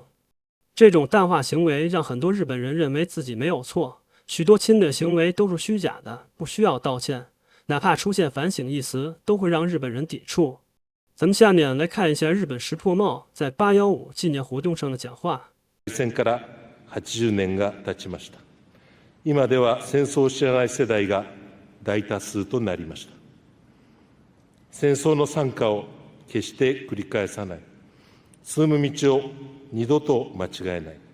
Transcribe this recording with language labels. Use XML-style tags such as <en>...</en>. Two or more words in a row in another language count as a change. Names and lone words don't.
<zh>这种淡化行为让很多日本人认为自己没有错，许多侵略行为都是虚假的，不需要道歉，哪怕出现反省一词，都会让日本人抵触。咱们下面来看一下日本石破茂在815纪念活动上的讲话。</zh> <ja>戦から80年が経ちました。今では戦争を知らない世代が大多数となりました。戦争の惨禍を決して繰り返さない。進む道を二度と間違えない。</ja>